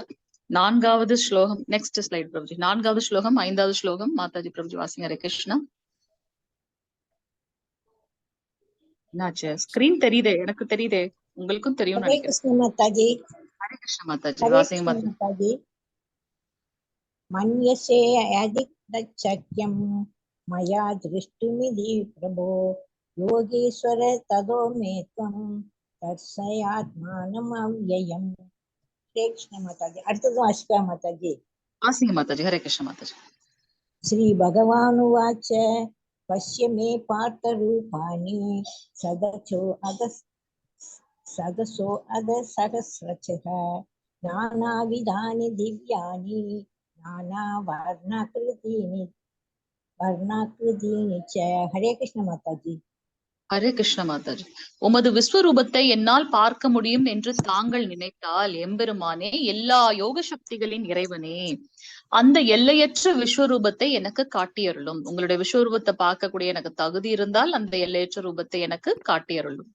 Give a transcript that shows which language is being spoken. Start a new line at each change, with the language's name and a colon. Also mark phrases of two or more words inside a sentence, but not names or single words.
Tamil: 4வது ஸ்லோகம்,
English: next slide
Tamil: பிரபுஜி. 4வது ஸ்லோகம் 5வது ஸ்லோகம் மாதாஜி. பிரபுஜி வாசிங்க. ஹரே கிருஷ்ணா. என்னாச்சு? ஸ்கிரீன் தெரியுதே, எனக்கு தெரியுதே. உங்களுக்கும் தெரியும்னு हरे நினைக்கிறேன். कृष्ण माताजी। ஹரே கிருஷ்ண மாதாஜி, हरे வாசிங்க कृष्ण மாதாஜி. माताजी।
Sanskrit: मन्यसे अदिक्तशक्यं मया दृष्टुमिति प्रभो योगीश्वर ततो मे त्वं दर्शयात्मानम् अव्ययम्।
Tamil: हरे कृष्ण माताजी। அடுத்தது அஷ்டா மாதாஜி। வாசிங்க மாதாஜி. ஹரே கிருஷ்ண மாதாஜி.
Sanskrit: श्री भगवानुवाच पश्य मे पार्थरूपाणि सदसो अध सहस्रशः नानाविधानि दिव्यानि नानावर्णाकृतीनि च।
Tamil: हरे कृष्ण माताजी। ஹரே கிருஷ்ண மாதாஜி. உமது விஸ்வரூபத்தை என்னால் பார்க்க முடியும் என்று தாங்கள் நினைத்தால் எம்பெருமானே, எல்லா யோக சக்திகளின் இறைவனே, அந்த எல்லையற்ற விஸ்வரூபத்தை எனக்கு காட்டியருளும். உங்களுடைய விஸ்வரூபத்தை பார்க்கக்கூடிய எனக்கு தகுதி இருந்தால் அந்த எல்லையற்ற ரூபத்தை எனக்கு காட்டியருளும்.